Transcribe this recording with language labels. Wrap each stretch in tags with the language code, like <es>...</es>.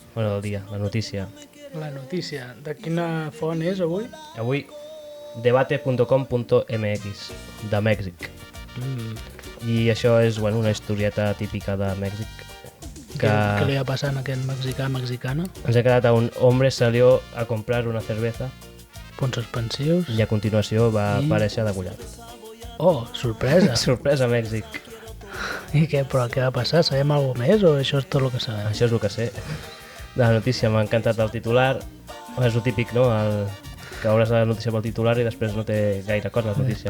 <ca>Bueno, del dia, la notícia. La notícia. De quina font és avui? Avui, debate.com.mx, de Mèxic. I això és una historieta típica de Mèxic. Què li va passar a aquest mexicà, mexicana? Ens ha quedat a</ca> <es>un hombre salió a comprar una cerveza</es> <ca>Punts suspensius. i a continuació va aparèixer degollat. Oh, sorpresa. Sorpresa, Mèxic. I què, però què va passar? Sabem alguna més o això és tot el que sabem? Això és el que sé. De la notícia m'ha encantat el titular. És el típic, no? Que obres la notícia pel titular i després no té gaire cosa la notícia.</ca>